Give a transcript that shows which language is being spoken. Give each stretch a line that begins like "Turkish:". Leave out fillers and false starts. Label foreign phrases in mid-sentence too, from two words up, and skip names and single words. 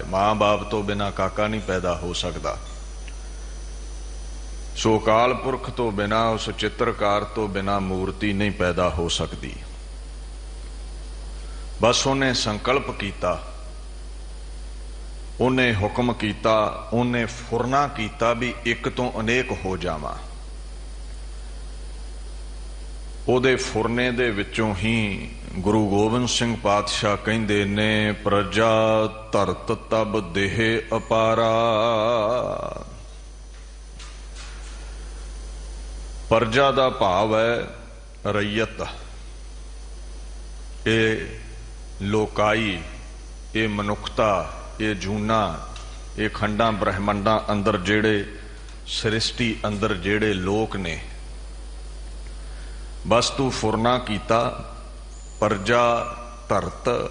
Hindi: मां बाप तो बिना काका नहीं पैदा हो सकता। सो अकाल पुरख तो बिना, उस चित्रकार तो बिना मूर्ति नहीं पैदा हो सकती। बस उन्हें संकल्प किया, उन्हें हुक्म किया, उन्हें फुरना किया भी
Punjabi: ਇੱਕ ਤੋਂ ਅਨੇਕ ਹੋ ਜਾਵਾਂ। ਉਹਦੇ ਫੁਰਨੇ ਦੇ ਵਿਚੋਂ ਹੀ ਗੁਰੂ ਗੋਬਿੰਦ ਸਿੰਘ ਪਾਤਸ਼ਾਹ ਕਹਿੰਦੇ ਨੇ,
Braj: प्रजा धरत तब देह अपारा।
Punjabi: ਪਰਜਾ ਦਾ ਭਾਵ ਹੈ ਰਈਅਤ। ਇਹ ਲੋਕਾਈ ਇਹ ਮਨੁਖਤਾ ਇਹ ਜੂਨਾ ਇਹ ਖੰਡਾ ਬ੍ਰਹਿਮੰਡਾ ਅੰਦਰ ਜਿਹੜੇ ਸ੍ਰਿਸ਼ਟੀ ਅੰਦਰ ਜਿਹੜੇ ਲੋਕ ਨੇ। ਬਸ ਤੂੰ ਫੁਰਨਾ ਕੀਤਾ, ਪਰਜਾ ਧਰਤ।